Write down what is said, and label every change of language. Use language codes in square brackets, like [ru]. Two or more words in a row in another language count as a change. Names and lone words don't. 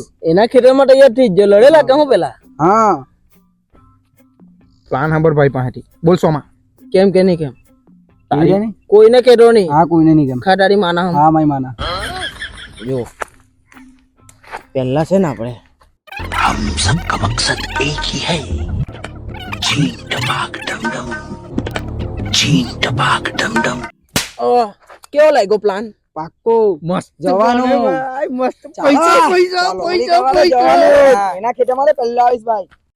[gu] એના ખેતરમાં તૈયાર થઈ જ લડેલા કે હું પેલા હા પ્લાન સાંભળ ભાઈ પાસેથી બોલ સોમાં કેમ કે નહીં કેમ તારી કોઈને કહેતો નહીં હા કોઈને નહીં કેમ ખાટારી માના હા મારી માના જો પહેલા છે ને આપણે [hi] हम सब का मकसद एक ही है चीन टपाक डम डम चीन टपाक डम डम [gu] કેવો લાગ્યો પ્લાન પાક્કો મસ્ત જવાનું મસ્ત પૈસા એના ખેતરમાં પહેલા આવીશ ભાઈ